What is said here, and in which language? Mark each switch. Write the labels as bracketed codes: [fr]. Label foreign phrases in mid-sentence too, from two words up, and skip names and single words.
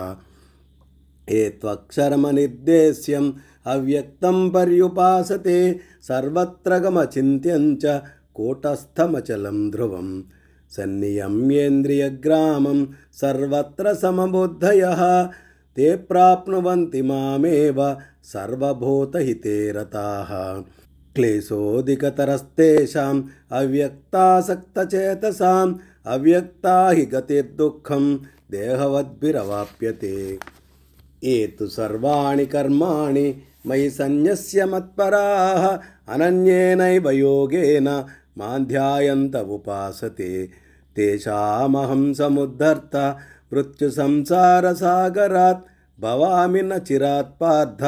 [sa] ఏ త్వక్షరమనిర్దేశ్యం అవ్యక్తం పర్యుపాసతే సర్వత్ర గమచింత్యం చ కూటస్థమచలం ధ్రువం సన్నియమ్యేంద్రియగ్రామం సర్వత్ర సమబుద్ధయః తే ప్రాప్నువంతి మామేవ సర్వభూతహితే రతాః. క్లేశోధికతరస్తేషాం అవ్యక్తాసక్తచేతసాం అవ్యక్తా హి గతిర్దుఃఖం దేహవద్భిరవాప్యతే. ఏతు సర్వాణి కర్మాణి मयि सन्न्यस्य मत्पराः अनन्येनैव योगेन मां ध्यायन्त उपासते तेषामहं समुद्धर्ता मृत्युसंसारसागरात् भवामि न चिरात् पार्थ